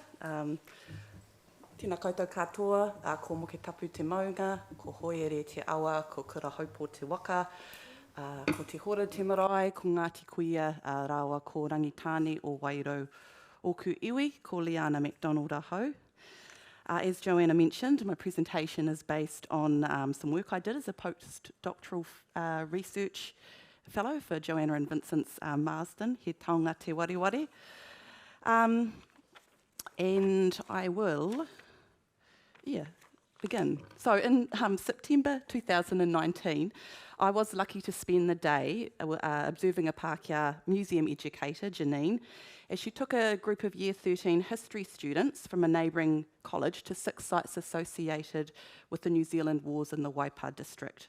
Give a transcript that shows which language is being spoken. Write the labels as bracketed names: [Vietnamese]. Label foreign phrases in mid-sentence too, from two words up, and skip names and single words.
[Māori] Tēnā koutou katoa, ko moke tapu te maunga, ko hoere te awa, ko kura haupo te waka, ko te hora te marae, ko Ngāti Kuia, rāua ko Rangitāne o Wairau Oku Iwi, ko Liana MacDonald ahau. [English] As Joanna mentioned, my presentation is based on some work I did as a postdoctoral research fellow for Joanna and Vincent's Marsden, he taonga te wariwari. And I will, begin. So in September 2019, I was lucky to spend the day observing a Pākehā museum educator, Janine, as she took a group of Year 13 history students from a neighbouring college to 6 sites associated with the New Zealand Wars in the Waipa district.